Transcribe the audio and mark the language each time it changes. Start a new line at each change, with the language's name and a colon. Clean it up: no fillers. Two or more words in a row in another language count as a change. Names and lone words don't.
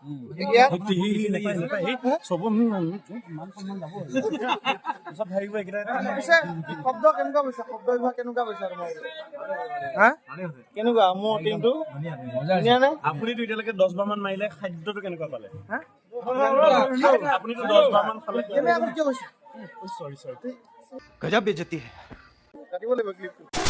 Assamese: শব্দ কেনেকুৱা পাইছা শব্দ বিভাগ কেনেকুৱা পাইছা হা কেনেকুৱা মোৰ টিমটো ধুনীয়া নে আপুনিতো এতিয়ালৈকে 10 বাৰ মান মাৰিলে খাদ্যটো কেনেকুৱা পালে আপুনিতো 10 বাৰ মান খালে কেনে আপুনি কিয় কৈছে সৰি
Hindi: गजब बेइज्जती है
Assamese: কাটিব লাগিব ক্লিপটো